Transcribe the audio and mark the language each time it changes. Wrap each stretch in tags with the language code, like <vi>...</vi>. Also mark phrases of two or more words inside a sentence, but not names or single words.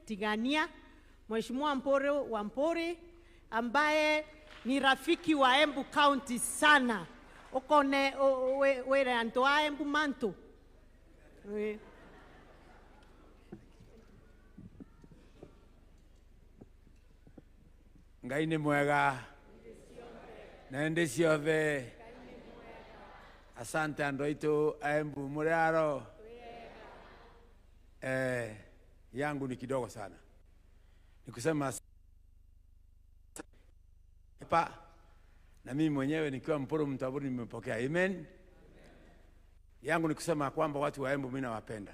<sw>Tigania, Mheshimiwa Wamburi ambaye ni rafiki wa Embu County sana.</sw> <ebu>Ukone were antoa Embu manto. Ngai ni mwega na ndi ciothe. Asante andũ aitũ Embu muriaro.</ebu> <sw>Yangu ni kidogo sana. Nikusema na mimi mwenyewe nikiwa Mpuru Mtaburi nimepokea. Amen. Yangu ni kusema kwamba watu wa Embu mimi nawapenda.</sw>